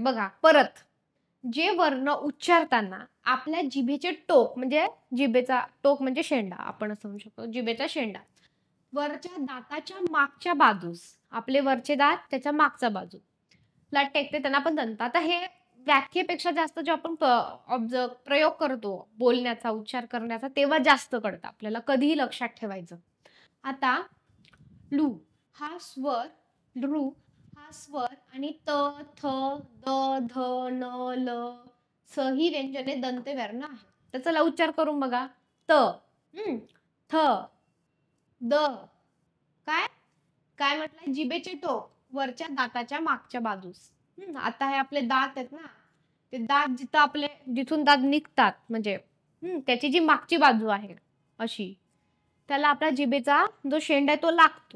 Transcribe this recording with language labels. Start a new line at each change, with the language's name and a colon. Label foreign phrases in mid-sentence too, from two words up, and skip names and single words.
Marathi: बघा परत, जे वर्ण उच्चारताना आपल्या जिभेचे टोक म्हणजे जिभेचा टोक म्हणजे शेंडा आपण असं म्हणू शकतो, जिभेचा शेंडा वरच्या दाताच्या मागच्या बाजूस, आपले वरचे दात त्याच्या मागच्या बाजू ला टेकते त्यांना आपण दंत. आता हे व्याख्येपेक्षा जास्त जो आपण प्रयोग करतो बोलण्याचा उच्चार करण्याचा तेव्हा जास्त कळतं आपल्याला, कधीही लक्षात ठेवायचं. आता लू हा स्वर, लृ हा स्वर आणि त थ द ध न ल स ही व्यंजने दंत वर्ण आहे. तर चला उच्चार करून बघा. त थ द काय काय म्हटलंय, जिभेचे टोक वरच्या दाताच्या मागच्या बाजूस आता हे आपले दात आहेत ना, ते दात जिथं आपले जिथून दात निघतात म्हणजे त्याची जी मागची बाजू आहे अशी, त्याला आपल्या जिभेचा जो शेंडा आहे तो लागतो.